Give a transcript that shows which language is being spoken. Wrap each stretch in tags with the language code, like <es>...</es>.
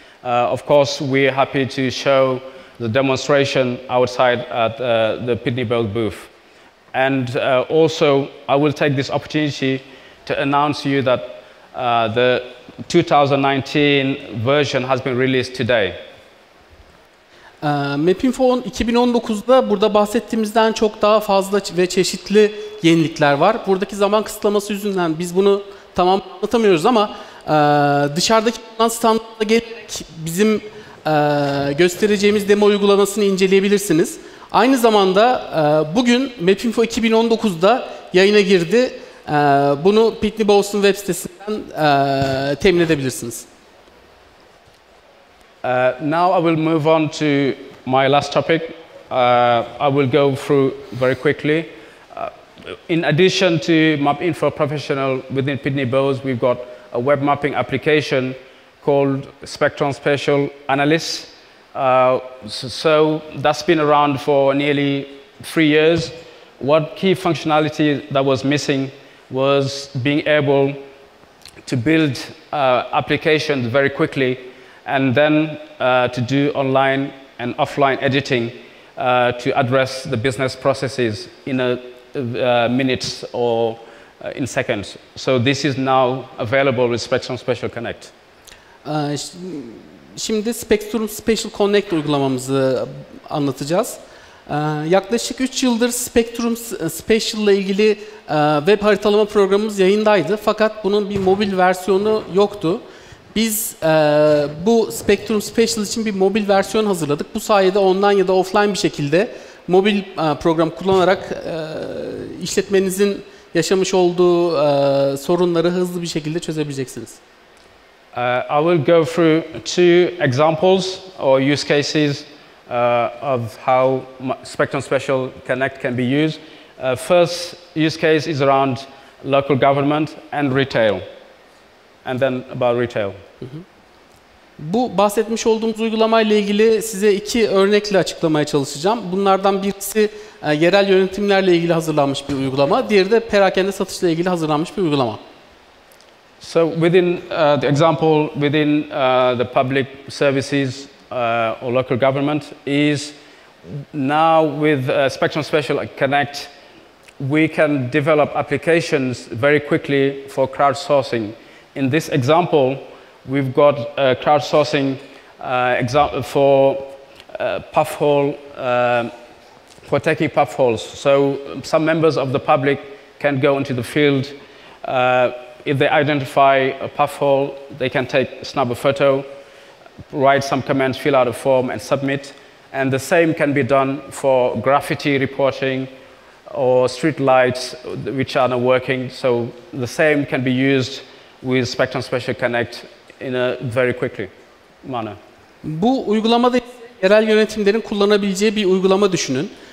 <en>Of course, we're happy to show the demonstration outside at the Pitney Bowes booth. And also, I will take this opportunity to announce to you that the 2019 version has been released today.</en> <tr>Mapinfo 2019'da burada bahsettiğimizden çok daha fazla ve çeşitli yenilikler var. Buradaki zaman kısıtlaması yüzünden biz bunu tamam anlatamıyoruz ama dışarıdaki standarda gelerek bizim göstereceğimiz demo uygulamasını inceleyebilirsiniz. Aynı zamanda bugün Mapinfo 2019'da yayına girdi. Bunu Pitney Bowes'un web sitesinden temin edebilirsiniz.</tr> <en>Now I will move on to my last topic. I will go through very quickly. In addition to Map Info Professional within Pitney Bowes, we've got a web mapping application called Spectrum Spatial Analysis. So that's been around for nearly 3 years. What key functionality that was missing was being able to build applications very quickly and then to do online and offline editing to address the business processes in minutes or in seconds. So this is now available with Spectrum Spatial Connect.</en> <tr>Şimdi Spectrum Spatial Connect uygulamamızı anlatacağız. Yaklaşık 3 yıldır Spectrum Spatial ile ilgili web haritalama programımız yayındaydı. Fakat bunun bir mobil versiyonu yoktu. Biz bu Spectrum Spatial için bir mobil versiyon hazırladık. Bu sayede online ya da offline bir şekilde mobil program kullanarak işletmenizin yaşamış olduğu sorunları hızlı bir şekilde çözebileceksiniz.</tr> <en>I will go through 2 examples or use cases of how Spectrum Spatial Connect can be used. First use case is around local government and retail. And then about retail.</en> <tr>Bu bahsetmiş olduğumuz uygulamayla ilgili size 2 örnekle açıklamaya çalışacağım. Bunlardan birisi yerel yönetimlerle ilgili hazırlanmış bir uygulama, diğeri de perakende satışla ilgili hazırlanmış bir uygulama.</tr> <en>So within the example within the public services or local government is now with Spectrum Spatial Connect, we can develop applications very quickly for crowdsourcing. In this example, we've got a crowdsourcing example for puff hole, for taking puff holes. So some members of the public can go into the field. If they identify a puff hole, they can snap a photo, write some comments, fill out a form, and submit. And the same can be done for graffiti reporting or street lights which are not working. So the same can be used with Spectrum Spatial Connect in a very quickly manner.</en> <tr>Bu uygulamada yerel yönetimlerin kullanabileceği bir uygulama düşünün.</tr>